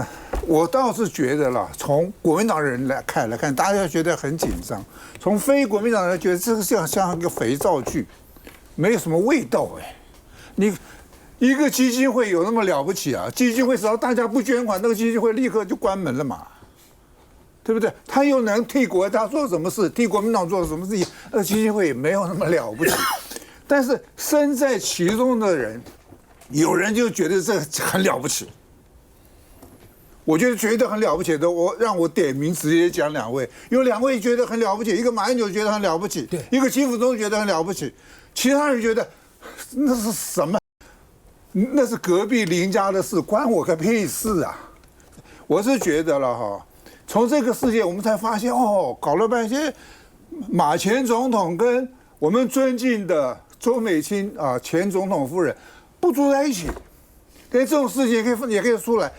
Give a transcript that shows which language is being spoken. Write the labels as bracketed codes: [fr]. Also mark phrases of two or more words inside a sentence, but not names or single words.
[zh] 我倒是覺得啦，從國民黨人來看，大家覺得很緊張；從非國民党人覺得這個像一個肥皂劇，沒有什麼味道哎。你一個基金會有那麼了不起啊？基金會只要大家不捐款，那個基金會立刻就關門了嘛，對不對？他又能替國家做什麼事？替國民黨做什麼事情？那個基金会也沒有那麼了不起。但是身在其中的人，有人就覺得這很了不起。我觉得很了不起的，讓我點名直接講2位，有2位覺得很了不起，一個馬英九覺得很了不起，一個金溥中覺得很了不起，其他人覺得那是什麼？那是隔壁鄰家的事，關我個屁事啊！我是覺得了哈，從這個事件我們才發現搞了半天，馬前總統跟我們尊敬的周美青啊前總統夫人不住在一起，跟這種事情也可以出來。